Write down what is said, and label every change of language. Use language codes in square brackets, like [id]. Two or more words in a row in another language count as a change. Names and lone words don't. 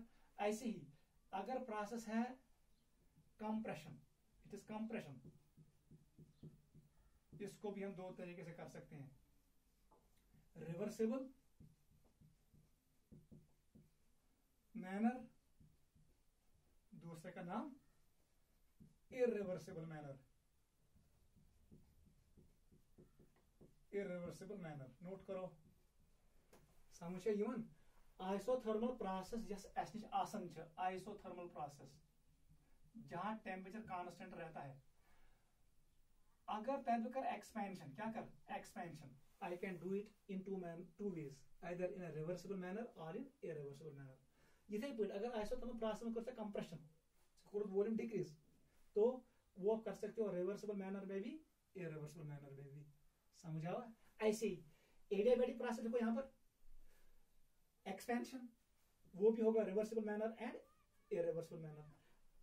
[hi] ऐसे ही अगर प्रोसेस है कंप्रेशन, [en] it is compression, [hi] इसको भी हम दो तरीके से कर सकते हैं, [en] reversible manner, [hi] दूसरे का नाम [en] irreversible manner, irreversible manner. [ks] नोट करो, समझ यन [en] isothermal process [ks] जस अस निश आसान छ, [en] isothermal process [hi] जहां टेम्परेचर कांस्टेंट रहता है। [ks] अगर तब कर एक्सपेंशन, क्या कर एक्सपेंशन, [en] I can do it in two ways, either in a reversible manner or in irreversible manner. [hi] इथे पे अगर आइसोथर्मल प्रोसेस में करते कंप्रेशन, [en] volume decrease, [hi] तो वो कर सकते हो [en] reversible manner [hi] में भी, [en] irreversible manner [hi] में भी। समझा हुआ? ऐसे ही [en] adiabatic process [hi] देखो यहां पर एक्सपेंशन, वो भी होगा [en] reversible manner and irreversible manner.